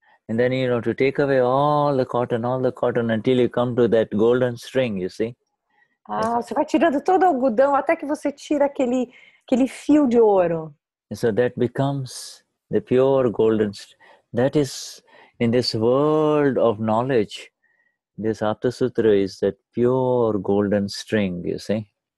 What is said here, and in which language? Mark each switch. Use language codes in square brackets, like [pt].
[en] And then, to take away all the cotton until you come to that golden string, you see. [pt] Você vai tirando todo o algodão até que você tira aquele fio de ouro. [en] So that becomes the pure golden string. That is, in this world of knowledge, this Aptasutra is that pure golden string, you see.